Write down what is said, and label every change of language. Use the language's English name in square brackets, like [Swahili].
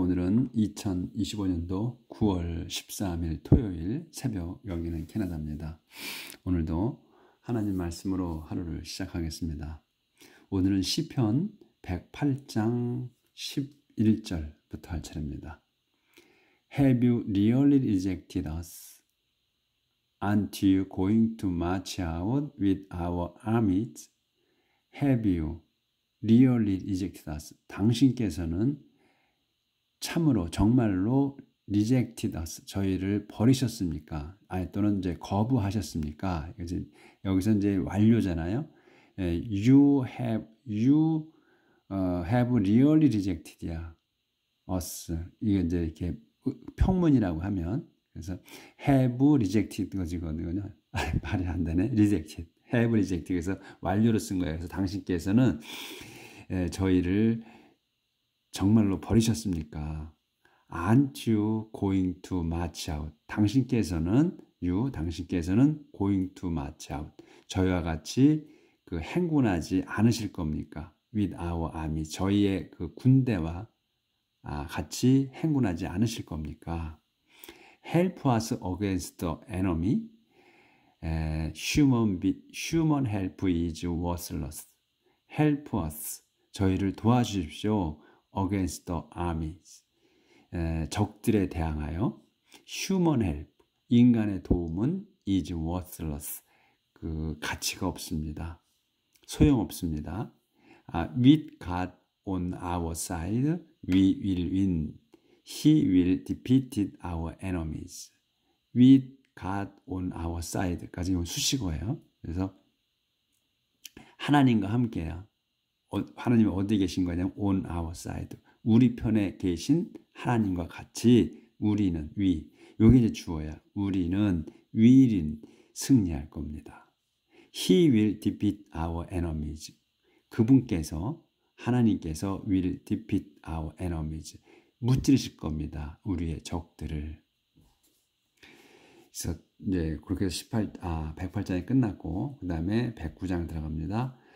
[Korean] 오늘은 2025년도 9월 13일 토요일 새벽, 여기는 캐나다입니다. 오늘도 하나님 말씀으로 하루를 시작하겠습니다. 오늘은 시편 108장 11절부터 할 차례입니다. [English] Have you really rejected us? Aren't you going to march out with our armies? Have you really rejected us? [Korean] 당신께서는 참으로 정말로 [English] rejected us, [Korean] 저희를 버리셨습니까? 또는 이제 거부하셨습니까? 여기서 이제 완료잖아요. [English] You have really rejected us. [Korean] 이게 이제 이렇게 평문이라고 하면, 그래서 [English] have rejected [Korean] 거지거든요. 말이 안 되네. [English] rejected, have rejected. [Korean] 그래서 완료로 쓴 거예요. 그래서 당신께서는 저희를 정말로 버리셨습니까? [English] Aren't you going to march out? [Korean] 당신께서는 [English] going to march out. [Korean] 저희와 같이 그 행군하지 않으실 겁니까? [English] With our army. [Korean] 저희의 그 군대와 같이 행군하지 않으실 겁니까? [English] Help us against the enemy. Human help is worthless. Help us. [Korean] 저희를 도와주십시오. [English] Against the armies. [Korean] 적들에 대항하여. [English] Human help. [Korean] 인간의 도움은 [English] is worthless. [Korean] 그 가치가 없습니다. 소용없습니다. [English] With God on our side, we will win. He will defeat our enemies. With God on our side까지 [Korean] 수식어예요. 그래서 하나님과 함께야. 하나님이 어디 계신 거냐면 [English] on our side. [Korean] 우리 편에 계신 하나님과 같이 우리는 요게 이제 주어야. 우리는 will인 승리할 겁니다. [English] He will defeat our enemies. [Korean] 그분께서 하나님께서 [English] will defeat our enemies. [Korean] 무찌르실 겁니다. 우리의 적들을. 그래서 이제 그렇게 해서 108장이 끝났고 그 다음에 109장 들어갑니다.